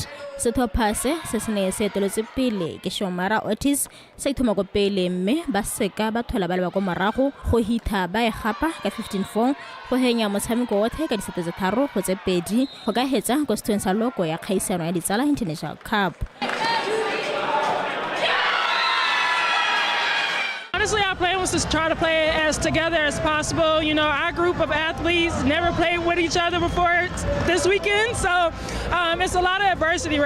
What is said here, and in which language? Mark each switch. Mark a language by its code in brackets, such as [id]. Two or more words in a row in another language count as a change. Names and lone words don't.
[tn] Setlhopha se ne se eteletse pele ke Shomara Otis se ithoma go pele mme ba seka ba thola ba le ba go morago go hitha ba e gapa ka 15-4 go henya motshameko wotlhe ka disete tse 3 go tse 2 go ka hetsa go seteng sa loko ya kgaisano ya ditsala International Cup. [en] Honestly, our plan was to try to play as together as possible. You know, our group of athletes never played with each other before this weekend, so it's a lot of adversity.